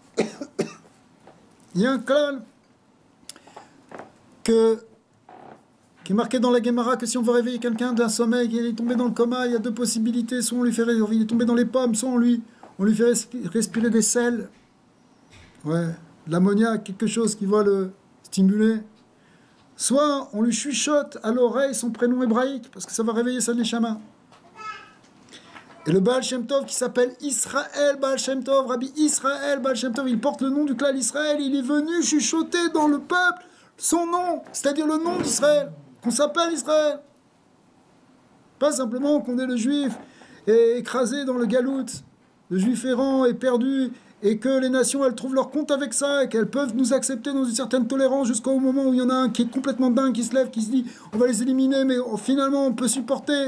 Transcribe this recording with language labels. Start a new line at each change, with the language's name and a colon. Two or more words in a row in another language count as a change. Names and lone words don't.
French: il y a un klal qui est marqué dans la Gemara que si on veut réveiller quelqu'un d'un sommeil, il est tombé dans le coma, il y a deux possibilités, soit on lui fait il est tombé dans les pommes, soit on lui fait respirer des sels, de l'ammoniac, quelque chose qui va le stimuler, soit on lui chuchote à l'oreille son prénom hébraïque, parce que ça va réveiller sa neshama. Et le Baal Shem Tov qui s'appelle Israël Baal Shem Tov, Rabbi Israël Baal Shem Tov, il porte le nom du clan Israël, il est venu chuchoter dans le peuple son nom, c'est-à-dire le nom d'Israël, qu'on s'appelle Israël. Pas simplement qu'on est le juif et écrasé dans le galout, le juif errant et perdu, et que les nations, elles trouvent leur compte avec ça, et qu'elles peuvent nous accepter dans une certaine tolérance jusqu'au moment où il y en a un qui est complètement dingue, qui se lève, qui se dit on va les éliminer, mais finalement on peut supporter.